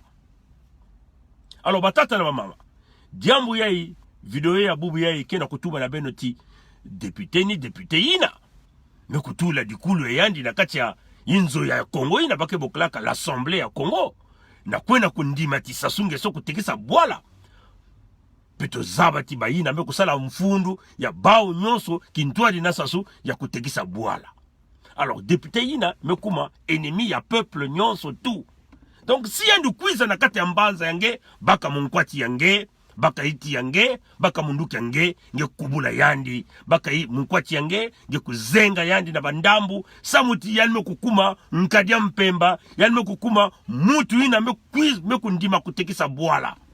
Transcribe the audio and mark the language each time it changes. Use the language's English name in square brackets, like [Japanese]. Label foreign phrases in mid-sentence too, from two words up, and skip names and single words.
[Kongo] Alors batata na mama diambu yayi video ya bubu yayi kena kutuba na beno ti depute ni depute ina me kutula dikulu ya yandi na kati ya inzo ya Kongo ina bake boklaka l'assemblée ya Kongo na kwena kundima ti sasu ngeso kutekisa bwala peto zabati bayina me kusala mfundu ya bao nyonso kintwadi na sasu ya kutekisa bwala. Alors député yina me kuma ennemi ya peuple nyonso tout. Donc si yandu kwiza na kati ya mbanza yange baka munkwati yange baka iti yange baka munduki yange nge kubula yandi baka munkwati yange nge kuzenga yandi na bandambu samuti yani me kukuma Nkadia Mpemba yani me kukuma mutu yina me kundima kutekisa bwala.